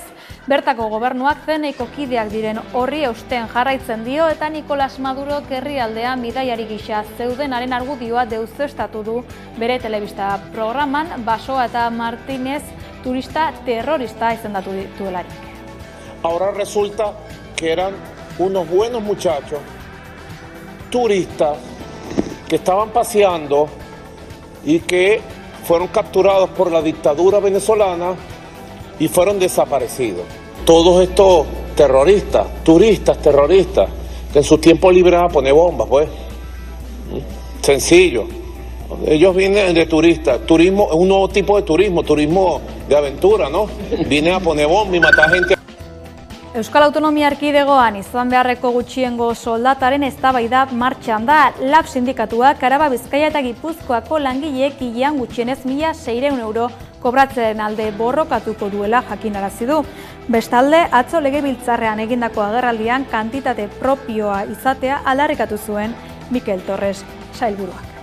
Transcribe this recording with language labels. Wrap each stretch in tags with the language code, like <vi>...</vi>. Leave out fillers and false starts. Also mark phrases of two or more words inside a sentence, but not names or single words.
<eu>Bertako gobernuak zeneiko kideak diren horri eusten jarraitzen dio eta Nicolas Maduro herrialdean bidaiari gisa zeudenaren argudioa deuseztatu du bere telebista programan Basoa eta Martínez turista terrorista izendatu dituelarik.</eu> <es>Ahora resulta que eran unos buenos muchachos, turistas, que estaban paseando y que fueron capturados por la dictadura venezolana y fueron desaparecidos. Todos estos terroristas, turistas terroristas, que en su tiempo libre van a poner bombas, pues. Sencillo. Ellos vienen de turistas. Turismo es un nuevo tipo de turismo de aventura, ¿no? Vienen a poner bombas y matar gente.</es> <eu>Euskal Autonomia Erkidegoan izan beharreko gutxiengo soldataren eztabaida martxan da. LAB sindikatuak Araba, Bizkaia eta Gipuzkoako langileek hilean gutxienez 1.600 euro kobratzen alde borrokatuko duela jakinarazi du. Bestalde, atzo legebiltzarrean egindako agerraldian kantitate propioa izatea aldarrikatu zuen Mikel Torres sailburuak.</eu>